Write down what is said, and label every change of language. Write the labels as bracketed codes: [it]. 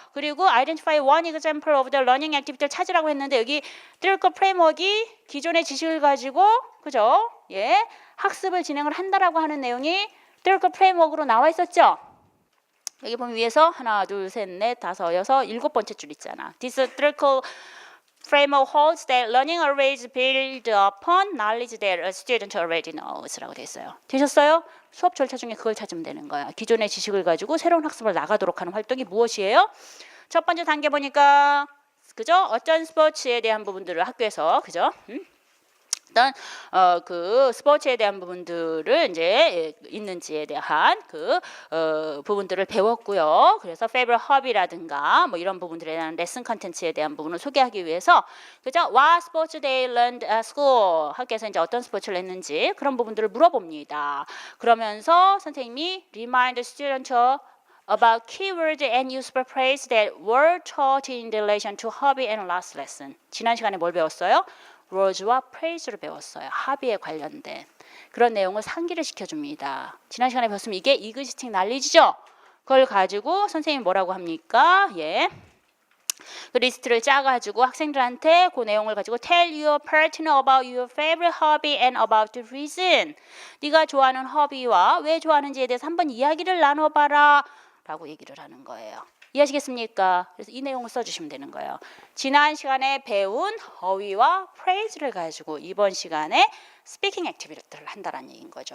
[ko] 그리고 [en] identify one example of the learning activity [ko] 를 찾으라고 했는데 여기 theoretical framework이 기존의 지식을 가지고 그죠? 예, 학습을 진행을 한다라고 하는 내용이 theoretical framework으로 나와 있었죠? 여기 보면 위에서 하나, 둘, 셋, 넷, 다섯, 여섯, 일곱 번째 줄 있잖아. [en] This theoretical framework holds that learning always build upon knowledge that a student already knows [ko] 라고 돼 있어요. 되셨어요? 수업 절차 중에 그걸 찾으면 되는 거야. 기존의 지식을 가지고 새로운 학습을 나가도록 하는 활동이 무엇이에요? 첫 번째 단계 보니까 그죠? 어떤 스포츠에 대한 부분들을 학교에서 그죠? 일단 그 스포츠에 대한 부분들을 이제 있는지에 대한 그 부분들을 배웠고요. 그래서 favorite hobby라든가 뭐 이런 부분들에 대한 레슨 컨텐츠에 대한 부분을 소개하기 위해서 그죠? [en] What sports they learned at school? [ko] 학교에서 이제 어떤 스포츠를 했는지 그런 부분들을 물어봅니다. 그러면서 선생님이 [en] remind the student about keywords and useful phrases that were taught in relation to hobby and last lesson. [ko] 지난 시간에 뭘 배웠어요? words와 phrase를 배웠어요. hobby에 관련된 그런 내용을 상기를 시켜줍니다. 지난 시간에 배웠으면 이게 existing knowledge죠? 그걸 가지고 선생님이 뭐라고 합니까? 예. 그 리스트를 짜가지고 학생들한테 그 내용을 가지고 [en] tell your partner about your favorite hobby and about the reason. [ko] 네가 좋아하는 허비와 왜 좋아하는지에 대해서 한번 이야기를 나눠봐라 라고 얘기를 하는 거예요. 이해하시겠습니까? 그래서 이 내용을 써주시면 되는 거예요. 지난 시간에 배운 어휘와 phrase를 가지고 이번 시간에 스피킹 액티비티를 한다는 얘기인 거죠.